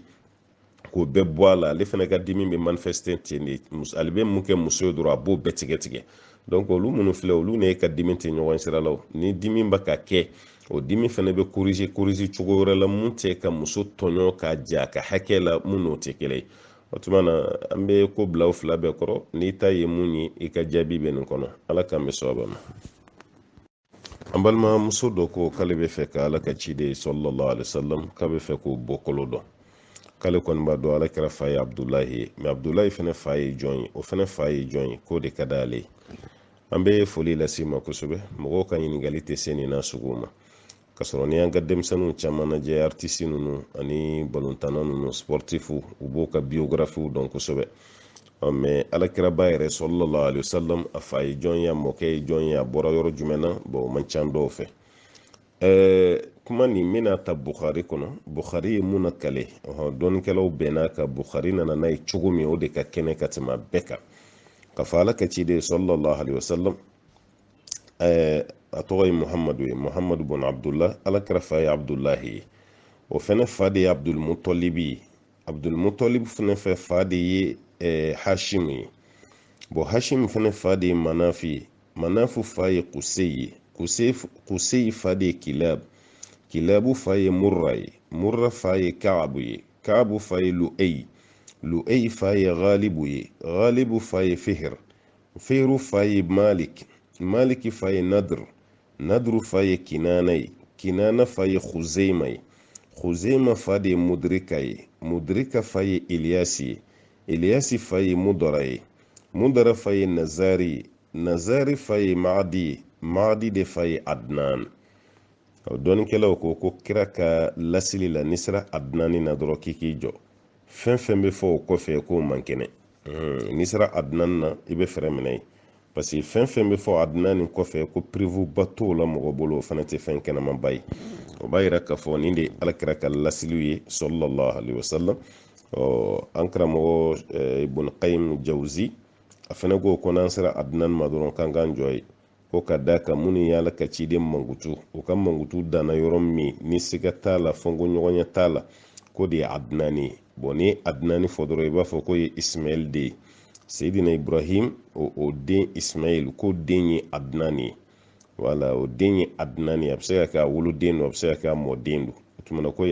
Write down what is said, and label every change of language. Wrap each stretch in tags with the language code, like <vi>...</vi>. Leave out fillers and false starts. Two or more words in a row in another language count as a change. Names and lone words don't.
<bm>k'o bɛɛ bɔ a la ale fana ka dimi bɛ manifester ten de ale bɛ mun kɛ muso ye dɔrɔn a b'o bɛɛ tigɛ donc olu minnu filɛ olu ne ka dimi tɛ ɲɔgɔn sira la ni dimi bɛ ka kɛ o dimi fana bɛ corriger cogo wɛrɛ la mun tɛ ka muso tɔɲɔ ka ja ka hakɛ la mun n'o tɛ kelen ye o tuma na an bɛ ko bila o fila bɛɛ kɔrɔ n'i ta ye mun ye i ka jaabi bɛ nin kɔnɔ ala k'an bɛ sababa ma an balimamuso dɔ ko k'ale bɛ fɛ ka ala ka ciden</bm> <ar>sallallahu alaihi wasallam</ar> <bm>k'a bɛ fɛ k'o bɔ kolo dɔn k'ale kɔni b'a dɔn ala kɛra fa ye abdulahi ye mɛ abdulahi fana fa ye jɔn ye o fana fa ye jɔn ye k'o de ka d'ale ye an bɛ foli lase ma kosɛbɛ mɔgɔw ka ɲininkali tɛ se nin na sugu ma ka sɔrɔ ni an ka denmisɛnninw caman lajɛ artiste ninnu ani balontanna ninnu sportifu u b'o ka biographiw dɔn kosɛbɛ mɛ alakiraba yɛrɛ</bm> <ar>sallallahu alaihi wasallam</ar> <bm>a fa ye jɔn ye a mɔkɛ ye jɔn ye a bɔra yɔrɔ jumɛn na bon o man ca dɔw fɛ kuma nin bɛna ta Bukhari kɔnɔ Bukhari ye mun nakale dɔnnikɛlaw bɛnna ka Bukhari nana n'a ye cogo min o de ka kɛnɛ ka tɛmɛ bɛɛ kan ka fɔ ala ka ciden</bm> <ar>sallallahu alaihi wasallam</ar> <bm>a tɔgɔ ye Muhammadu bun Abdullah ala kɛra fa ye Abdullahi ye o fɛnɛ fa de ye Abdulmutalibi ye Abdulmutalib fɛnɛ fɛ fa de ye Hashim ye bon Hashim fɛnɛ fa de ye Manafi ye Manafu fa ye Kusei ye Kusei fa de ye Kilab kilabu fa ye murra ye murra fa ye ka'abu ye ka'abu fa ye lu'ay fa ye ghalibu ye ghalibu fa ye fihr fihru fa ye malik fa ye nadru fa ye kinana ye kinana fa ye khuzaima fa de mudrika fa ye ilyasi fa ye mudara fa ye nazari fa ye maadi de fa ye adnan. dɔɔnikɛlaw ko kira ka lasili la ni sera adnani na dɔrɔn k'i jɔ fɛn fɛn bɛ fɔ o kɔfɛ k'o man kɛnɛ ni sera adnan na i bɛ fɛrɛ minɛ ye</bm> <fr>parce que</fr> <bm>fɛn fɛn bɛ fɔ adnani kɔfɛ ko privu ba t'o la mɔgɔ bolo o fana tɛ fɛn kɛnɛman ba ye o b'a yira k'a fɔ nin de ye alakira ka lasiliw ye</bm> <ar>sallallahu alaihi wasallam.</ar> <bm>an karamɔgɔ ibn qayyim jawzi a fana ko n'an sera adnan ma dɔrɔn k'an k'an jɔ ye ko ka da kan minnu y'ala ka ciden mankutu u ka mankutu danna yɔrɔ min ni siga t'a la fɔnko ɲɔgɔnya t'a la ko de ye adnani ye ni adnani fɔ dɔrɔn i b'a fɔ ko ye ismail de ye sayidina ibrahim o den ismail ko den ye adnani ye wala o den ye adnani ye a bɛ se ka kɛ a woloden don a bɛ se ka kɛ a mɔden don o tumana ko ye</bm>